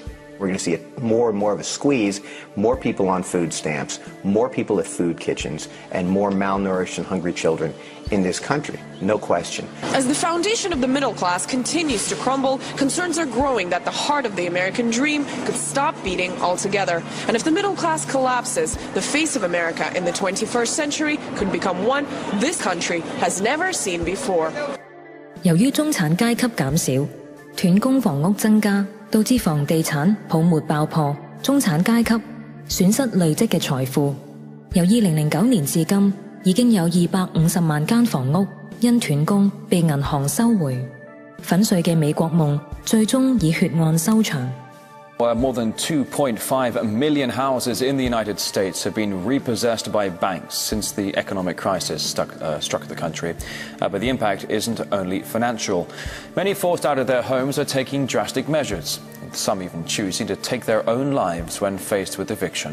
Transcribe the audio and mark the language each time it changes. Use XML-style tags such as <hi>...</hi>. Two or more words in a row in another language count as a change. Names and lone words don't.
<en>We're going to see more and more of a squeeze, more people on food stamps, more people at food kitchens, and more malnourished and hungry children in this country, no question. As the foundation of the middle class continues to crumble, concerns are growing that the heart of the American dream could stop beating altogether. And if the middle class collapses, the face of America in the 21st century could become one this country has never seen before.</en> <yue>由於中產階級減少，斷供房屋增加，導致房地產泡沫爆破，中產階級損失累積嘅財富。由2009年至今，已經有250萬間房屋因斷供被銀行收回。粉碎嘅美國夢最終以血案收場。</yue> <en>More than 2.5 million houses in the United States have been repossessed by banks since the economic crisis struck the country. But the impact isn't only financial. Many forced out of their homes are taking drastic measures, some even choosing to take their own lives when faced with eviction.</en>